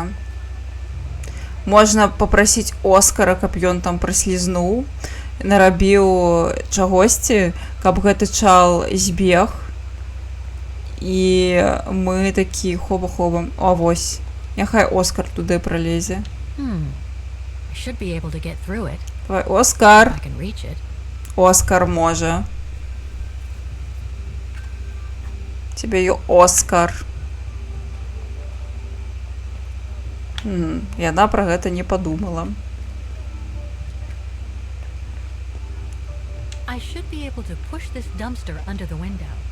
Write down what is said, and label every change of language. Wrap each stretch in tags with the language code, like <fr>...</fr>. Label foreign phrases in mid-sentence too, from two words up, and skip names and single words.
<be>Можна папрасіць Оскара, каб ён там праслізнуў, нарабіў чагосьці, каб гэты чал збег. І мы такі хоба-хоба. А вось. Няхай Оскар туды пралезе.</be> <en>I should be able to get through it.</en> <be>Давай, Оскар.</be> <en>I can reach it.</en> <be>Оскар можа. Тебе ё Оскар. Яна пра гэта не падумала.</be> <en>I should be able to push this dumpster under the window.</en>